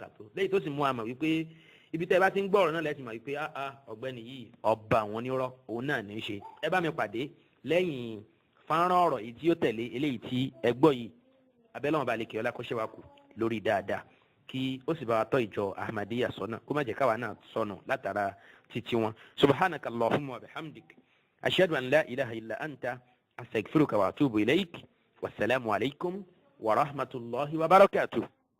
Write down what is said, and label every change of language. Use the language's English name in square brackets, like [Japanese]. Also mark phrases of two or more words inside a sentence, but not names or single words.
[Yoruba] tó léyìí tó sì mú àmọ̀ wípé ibi tẹ́ ẹ bá ti ń gbọ́ ọ̀rọ̀ náà lẹ́sìn mọ̀ wípé ọ̀gbẹ́ni yìí ọba àwọn onírọ́ òun náà ní í ṣe ẹ bá mi pàdé lẹ́yìn fọ́nrán ọ̀rọ̀ yìí tí ó tẹ̀lé eléyìí tí ẹ gbọ́ yìí abẹ́lẹ́wọ̀n balẹ̀ kí ọlá kó ṣe wá kù lórí dáadáa kí ó sì bá wa tọ́ ìjọ Ahmadiyya sọ́nà kó má jẹ́ káwa náà sọnù látara títí wọn [Arabic] سبحانك اللهم وبحمدك أشهد أن لا إله إلا أنت أستغفرك وأتوب إليك والسلام عليكم ورحمة الله وبركاته.